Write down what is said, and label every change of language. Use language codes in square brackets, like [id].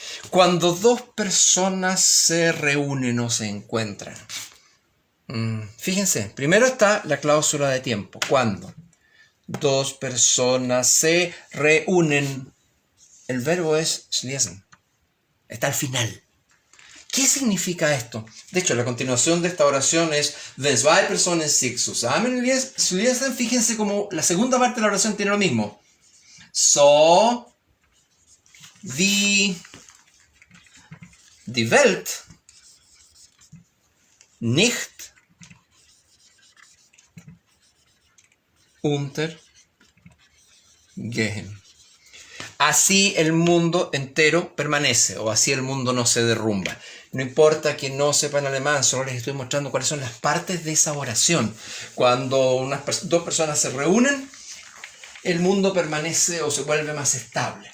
[es] Cuando dos personas se reúnen o se encuentran. Fíjense, primero está la cláusula de tiempo. Cuando dos personas se reúnen, el verbo es schließen. Está al final. ¿Qué significa esto? De hecho, la continuación de esta oración es [de] wenn zwei Personen sich zusammenschließen. [es] Fíjense como la segunda parte de la oración tiene lo mismo. [de] So wie die Welt nicht untergehen. [es] Así el mundo entero permanece, o así el mundo no se derrumba. No importa que no sepan alemán, solo les estoy mostrando cuáles son las partes de esa oración. Cuando dos personas se reúnen, el mundo permanece o se vuelve más estable.